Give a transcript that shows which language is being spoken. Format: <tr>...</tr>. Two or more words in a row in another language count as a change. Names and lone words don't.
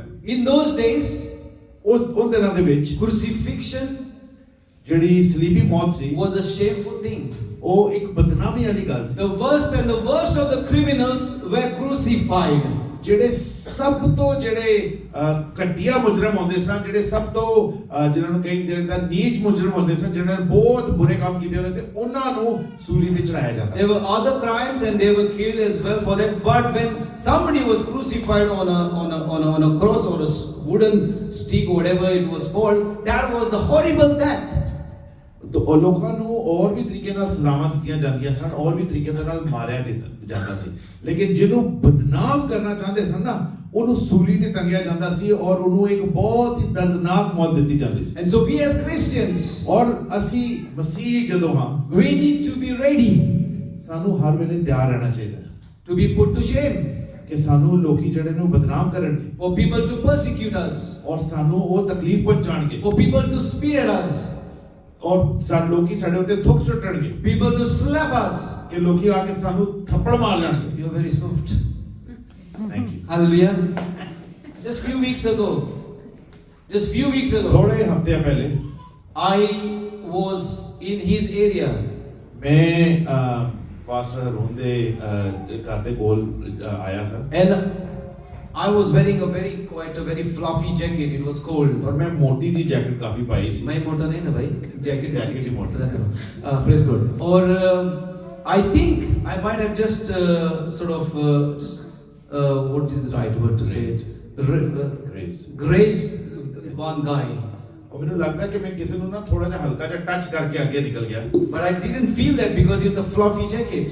<en>In those days,</en> <pa>ਉਨ ਦਿਨਾਂ ਦੇ ਵਿੱਚ</pa> <en>crucifixion</en> <pa>ਜਿਹੜੀ ਸਲੀਬੀ ਮੌਤ ਸੀ</pa> <en>was a shameful thing.</en> <pa>ਉਹ ਇੱਕ ਬਦਨਾਮੀ ਵਾਲੀ ਗੱਲ ਸੀ।</pa> <en>The worst and the worst of the criminals were crucified.</en> <pa>ਜਿਹੜੇ ਸਭ ਤੋਂ ਘਟੀਆ ਮੁਜਰਮ ਹੁੰਦੇ ਸਨ, ਜਿਹੜੇ ਸਭ ਤੋਂ ਜਿਨ੍ਹਾਂ ਨੂੰ ਕਹੀ ਜਾਂਦਾ ਨੀਚ ਮੁਜਰਮ ਹੁੰਦੇ ਸਨ, ਜਿਨ੍ਹਾਂ ਨੇ ਬਹੁਤ ਬੁਰੇ ਕੰਮ ਕੀਤੇ ਹੁੰਦੇ ਸੀ, ਉਹਨਾਂ ਨੂੰ ਸੂਲੀ ਤੇ ਚੜਾਇਆ ਜਾਂਦਾ</pa> <en>There were other crimes and they were killed as well for that. But when somebody was crucified on a cross or a wooden stick or whatever it was called, that was the horrible death.</en> <pa>ਤੋ ਲੋਕਾਂ ਨੂੰ ਔਰ ਵੀ ਤਰੀਕੇ ਨਾਲ ਸਜ਼ਾਵਾਂ ਦਿੱਤੀਆਂ ਜਾਂਦੀਆਂ ਸਨ, ਔਰ ਵੀ ਤਰੀਕੇ ਦੇ ਨਾਲ ਮਾਰਿਆ ਜਾਂਦਾ ਸੀ। ਲੇਕਿਨ ਜਿਹਨੂੰ ਬਦਨਾਮ ਕਰਨਾ ਚਾਹੁੰਦੇ ਸਨ ਨਾ, ਉਹਨੂੰ ਸੂਲੀ ਤੇ ਟੰਗਿਆ ਜਾਂਦਾ ਸੀ ਔਰ ਉਹਨੂੰ ਇੱਕ ਬਹੁਤ ਹੀ ਦਰਦਨਾਕ ਮੌਤ ਦਿੱਤੀ ਜਾਂਦੀ ਸੀ।</pa> <en>And so we as Christians,</en> <pa>ਔਰ ਅਸੀਂ ਮਸੀਹ ਜਦੋਂ ਹਾਂ,</pa> <en>we need to be ready</en> <pa>ਸਾਨੂੰ ਹਰ ਵੇਲੇ ਤਿਆਰ ਰਹਿਣਾ ਚਾਹੀਦਾ ਹੈ</pa> <en>to be put to shame,</en> <pa>ਕਿ ਸਾਨੂੰ ਲੋਕੀ ਜਿਹੜੇ ਨੇ ਉਹ ਬਦਨਾਮ ਕਰਨਗੇ,</pa> <en>for people to persecute us,</en> <pa>ਔਰ ਸਾਨੂੰ ਉਹ ਤਕਲੀਫ ਪਹੁੰਚਾਣਗੇ,</pa> <en>for people to spit at us,</en> <pa>ਔਰ ਸਾਡੇ ਲੋਕੀ ਸਾਡੇ ਉੱਤੇ ਥੁੱਕ ਸੁੱਟਣਗੇ,</pa> <en>people to slap us.</en> <pa>ਕਿ ਲੋਕੀ ਆ ਕੇ ਸਾਨੂੰ ਥੱਪੜ ਮਾਰ ਜਾਣਗੇ।</pa> <en>You're very soft. Thank you. Hallelujah. Just few weeks ago,</en> <pa>ਥੋੜੇ ਹਫ਼ਤੇ ਪਹਿਲੇ</pa> <en>I was in his area.</en> <pa>ਮੈਂ ਪਾਸਟਰ ਹਰੂਨ ਦੇ ਘਰ ਦੇ ਕੋਲ ਆਇਆ ਸਰ,</pa> <en>And I was wearing quite a very fluffy jacket. It was cold.</en> <pa>ਔਰ ਮੈਂ ਮੋਟੀ ਜੀ ਜੈਕਟ ਕਾਫੀ ਪਾਈ ਸੀ।</pa> <hi>मैं मोटा नहीं था भाई. Jacket ही मोटा था.</hi> <en>Praise God. और I think I might have just what is the right word to say it? Grazed one guy.</en> <pa>ਉਹ ਮੈਨੂੰ ਲੱਗਦਾ ਕਿ ਮੈਂ ਕਿਸੇ ਨੂੰ ਨਾ ਥੋੜਾ ਜਿਹਾ ਹਲਕਾ ਜਿਹਾ ਟੱਚ ਕਰਕੇ ਅੱਗੇ ਨਿਕਲ ਗਿਆ।</pa> <en>But I didn't feel that because it's the fluffy jacket.</en>